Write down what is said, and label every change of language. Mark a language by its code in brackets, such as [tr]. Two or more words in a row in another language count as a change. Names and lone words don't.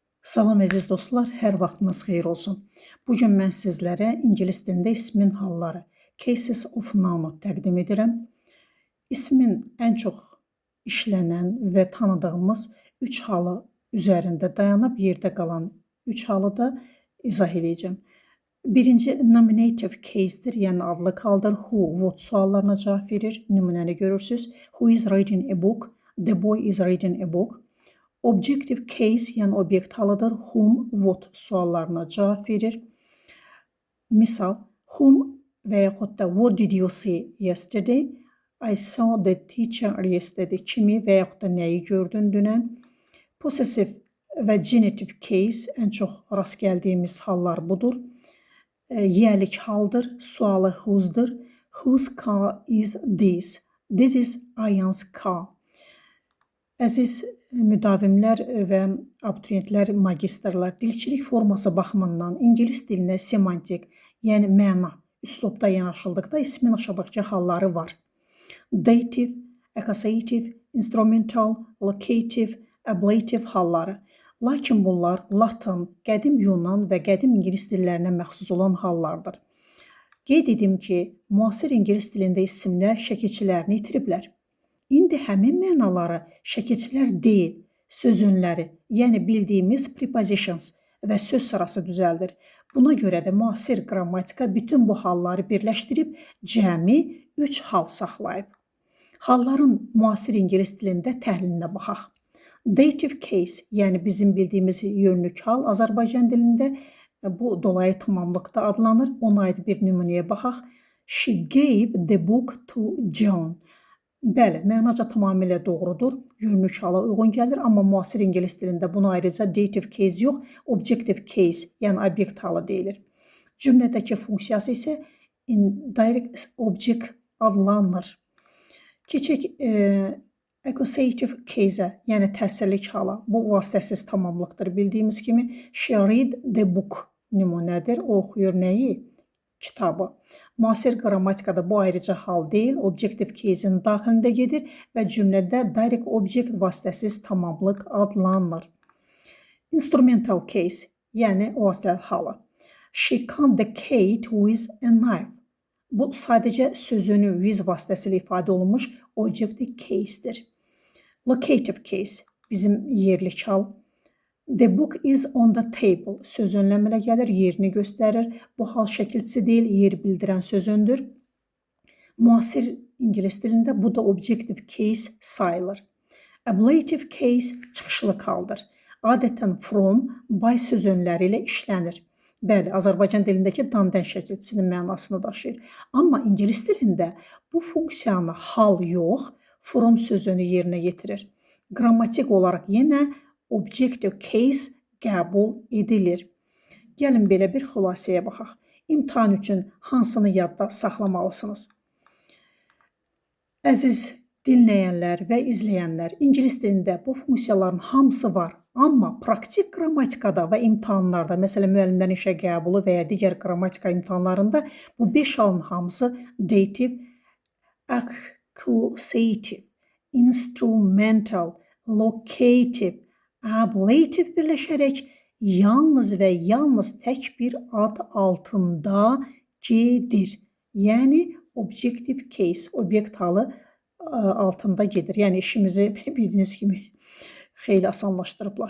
[az] Salam əziz dostlar, hər vaxtınız xeyir olsun. Bugün mən sizlərə ingilis dilində ismin halları, [en] cases of noun [az] təqdim edirəm. İsmin ən çox işlənən və tanıdığımız 3 halı üzərində dayanıb yerdə qalan 3 halı da izah edəcəm. Birinci [en] nominative case'dir, [az] yəni adlı haldır. [en] Who, what [az] suallarına cavab verir. Nümunəni görürsüz. [en] Who is reading a book? The boy is reading a book. Objective case, [az] yəni obyekt halıdır. [en] Whom, what [az] suallarına cavab verir. [en] Misal, whom [az] və yaxud da [en] what did you see yesterday? I saw the teacher yesterday. [az] Kimi və yaxud da nəyi gördün dünən? Possessive və [en] genitive case [az] ən çox rast gəldiyimiz hallar budur. Yiyəlik haldır. Sualı whose'dur. [en] Whose car is this? This is Ayan's car. [az] Əziz müdavimlər və abituriyentlər, magistrlar, dilçilik forması baxımından ingilis dilinə semantik, yəni məna, üslubda yanaşıldıqda ismin aşağıdakı halları var. [en] Dative, accusative, instrumental, locative, [az] ablative halları. Lakin bunlar Latin, qədim Yunan və qədim ingilis dillərinə məxsus olan hallardır. Qeyd edim ki, müasir ingilis dilində isimlər şəkilçilərini itiriblər. İndi həmin mənaları şəkilçilər deyil, sözünləri, yəni bildiyimiz prepositions və söz sırası düzəldir. Buna görə də müasir qrammatika bütün bu halları birləşdirib cəmi 3 hal saxlayıb. Halların müasir ingilis dilində təhlilinə baxaq. [en] Dative case, [az] yəni bizim bildiyimiz yönlük hal Azərbaycan dilində bu dolayı tamamlıqda adlanır. Ona aid bir nümunəyə baxaq. [en] She gave the book to John. [az] Bəli, mənaca tamamilə doğrudur. Yönlük hala uyğun gəlir, amma müasir ingilis dilində buna ayrıca [en] dative case [az] yox, [en] objective case, [az] yəni obyekt halı deyilir. Cümlədəki funksiyası isə [en] indirect object [az] adlanır. Keçək [en] accusative case- [az] ə, yəni təsirlik hala. Bu vasitəsiz tamamlıqdır. Bildiyimiz kimi [en] she read the book [az] nümunədir. O oxuyur nəyi? Kitabı. Müasir qrammatikada bu ayrıca hal deyil, [en] objective case- [az] in daxilində gedir və cümlədə [en] direct object [az] vasitəsiz tamamlıq adlanır. [en] Instrumental case, [az] yəni o vasitəli halı. [en] She cut the cake with a knife. [az] Bu sadəcə sözünü with vasitəsilə ifadə olunmuş [en] objective case- [az] dir. [en] Locative case, [az] bizim yerlik hal. [en] The book is on the table. [az] Söz önləmələ gəlir, yerini göstərir. Bu hal şəkilçisi deyil, yer bildirən sözündür. Müasir ingilis dilində bu da [en] objective case [az] sayılır. [en] Ablative case [az] çıxışlı haldır. Adətən [en] from, by [az] söz önləri ilə işlənir. Bəli, Azərbaycan dilindəki dandən şəkilçisinin mənasını daşıyır. Amma ingilis dilində bu funksiyanı hal yox, from sözünü yerinə yetirir. Qrammatik olaraq yenə [en] objective case [az] qəbul edilir. Gəlin belə bir xülasəyə baxaq. İmtahan üçün hansını yadda saxlamalısınız? Əziz dinləyənlər və izləyənlər, ingilis dilində bu funksiyaların hamısı var. Amma praktik qrammatikada və imtahanlarda, məsələn, müəllimlərin işə qəbulu və ya digər qrammatika imtahanlarında bu 5 halın hamısı [en] dative, accusative, instrumental, locative, [az] ablative birləşərək yalnız və yalnız tək bir ad altında gedir. Yəni, [en] objective case, [az] obyekt halı altında gedir. Yəni, işimizi bildiyiniz kimi xeyli asanlaşdırıblar.